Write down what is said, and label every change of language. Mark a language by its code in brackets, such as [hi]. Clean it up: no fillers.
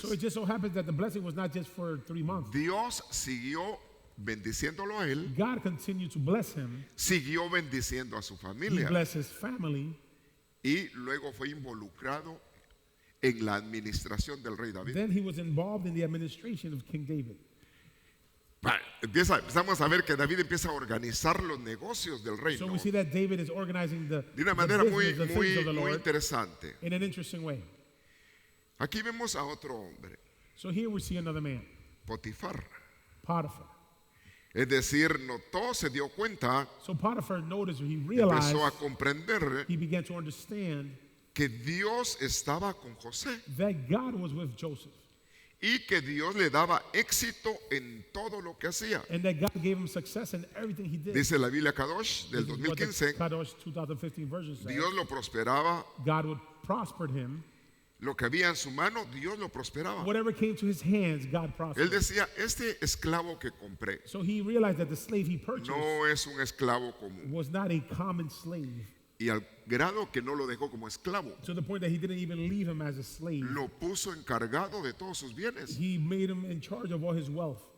[en] So it just so happens that the blessing was not just for 3 months. [es] Dios siguió bendiciéndolo a él, [en] God continued to bless him. [es] siguió bendiciendo a su [en] He [es] familia [en] blessed his family. [es] y luego fue involucrado en la administración del rey David. [en] Then he was involved in the administration of King David. [es] Empezamos a ver que David empieza a organizar los negocios del [en] So [es] reino [en] we see that David is organizing the [es] de una [en] the [es] manera muy, [en] business, the things of the [es] muy [en] Lord [es] interesante. [en] in an interesting way. [es] Aquí vemos a otro hombre, [en] So here we see another man, [es] Potifar. [en] Potiphar. [es] Es decir, notó, se dio cuenta, [en] So Potiphar noticed, or he realized, [es] empezó a comprender [en] he began to understand [es] que Dios estaba con José [en] that God was with Joseph [es] y que Dios le daba éxito en todo lo que hacía. [en] and that God gave him success in everything he did. [es] Dice la Biblia Kadosh del [en] This is what the [es] 2015, [en] Kadosh 2015 version says. [es] Dios lo prosperaba, [en] God would prosper him. [es] lo que había en su mano, Dios lo prosperaba. [en] Whatever came to his hands, God [es] Él [en] prospered. [es] decía, este esclavo que compré [en] So he realized that the slave he purchased [es] no es un esclavo común. [en] was not a common slave, [es] Y al grado que no lo dejó como esclavo, [en] to the point that he didn't even leave him as a slave. [es] lo puso encargado de todos sus bienes. [en] He made him in charge of all his wealth.